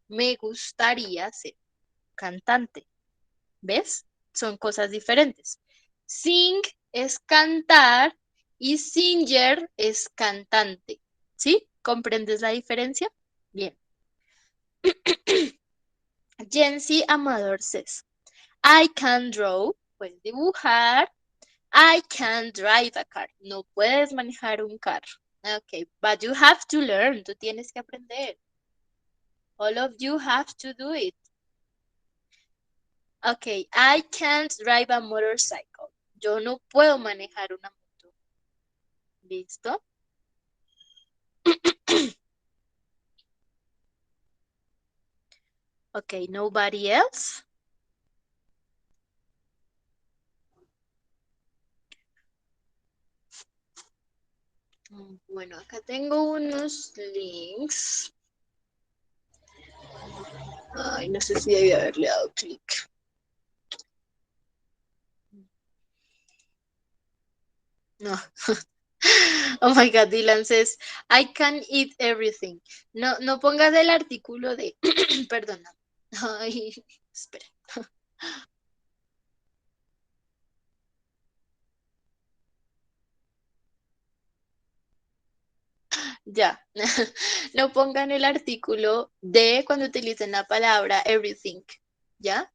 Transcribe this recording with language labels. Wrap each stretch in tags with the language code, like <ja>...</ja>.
<es>Me gustaría ser cantante. ¿Ves? Son cosas diferentes. Sing es cantar y singer es cantante. ¿Sí? ¿Comprendes la diferencia? Bien.</es> <en>Jency Amador says, I can draw.</en> <es>Puedes dibujar.</es> <en>I can drive a car.</en> <es>No puedes manejar un carro.</es> <en>Ok, but you have to learn.</en> <es>Tú tienes que aprender.</es> <en>All of you have to do it. Ok, I can't drive a motorcycle.</en> <es>Yo no puedo manejar una moto. ¿Listo?</es> <en>Ok, nobody else.</en> <es>Bueno, acá tengo unos links. Ay, no sé si debí haberle dado clic. No.</es> <en>Oh my God, Dylan says, I can eat everything.</en> <es>No, no pongas el artículo de, perdona. Ay, espera. Ya. No pongan el artículo de cuando utilicen la palabra everything, ¿ya?</es>